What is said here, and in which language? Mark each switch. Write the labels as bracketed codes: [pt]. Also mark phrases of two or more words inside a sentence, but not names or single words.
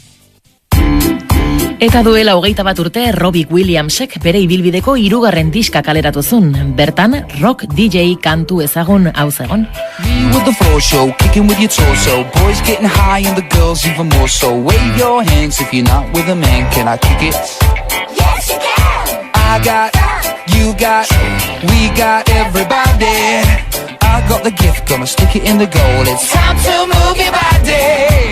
[eu] Eta duela 21 urte Robbie Williamsek bere ibilbideko 3. diska kaleratu zuen, bertan [en] rock DJ [eu] kantu ezagun hau zegon. [en] With the floor show, kicking with your torso. Boys getting high and the girls even more so. Wave your hands if you're not with a man. Can I kick it? Yes, you can. I got, you got, we got everybody. I got the gift, gonna stick it in the goal. It's time to move your body.